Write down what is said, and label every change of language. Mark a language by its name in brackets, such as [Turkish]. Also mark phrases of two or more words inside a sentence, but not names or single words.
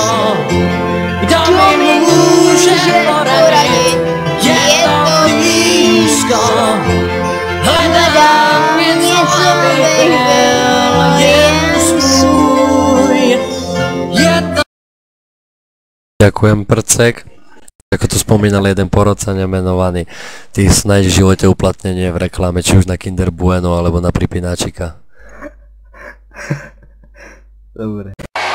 [Czech] Kdo mi může poradit, je to blízko. Hledám něco, abych byl jen svůj. [Slovak] Ďakujem, Prcek. Ako tu spomínal jeden porodca nemenovaný, ty si nájdeš v živote uplatnenie v reklame, či už na Kinder Bueno alebo na pripínačika. Dobre.